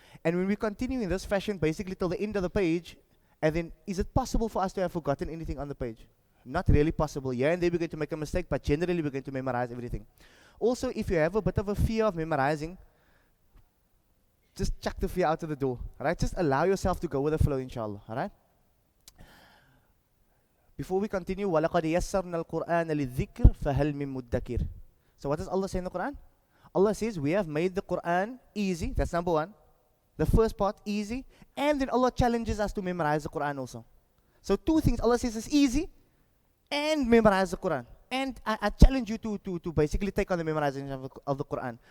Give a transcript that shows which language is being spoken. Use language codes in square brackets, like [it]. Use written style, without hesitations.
[en] And when we continue in this fashion, basically till the end of the page, and then is it possible for us to have forgotten anything on the page? Not really possible. Yeah, and then we're going to make a mistake, but generally we're going to memorize everything. Also, if you have a bit of a fear of memorizing, just chuck the fear out of the door, right? Just allow yourself to go with the flow, inshallah, alright? Before we continue, [ar] وَلَقَدْ يَسَّرْنَا الْقُرْآنَ لِلذِّكْرِ فَهَلْ مِن مُدَّكِرٍ. [en] So what does Allah say in the Quran? Allah says, we have made the Quran easy. That's number 1. The first part, easy. And then Allah challenges us to memorize the Quran also. So 2 things. Allah says it's easy and memorize the Quran. And I challenge you to basically take on the memorization of the Quran.